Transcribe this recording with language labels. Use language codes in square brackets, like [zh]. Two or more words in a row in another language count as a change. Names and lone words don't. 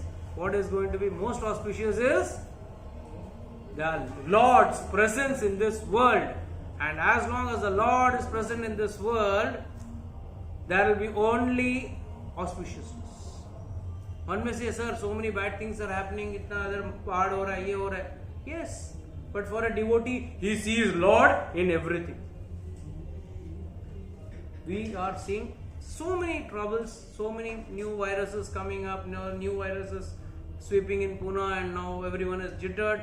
[en] What is going to be most auspicious is the Lord's presence in this world. And as long as the Lord is present in this world, there will be only auspiciousness. One may say, sir, so many bad things are happening, [hi] इतना अधर पहाड़ हो रहा है, ये हो रहा है. [en] Yes, but for a devotee, he sees Lord in everything. We are seeing so many troubles, so many new viruses coming up, new viruses sweeping in Pune, and now everyone is jittered.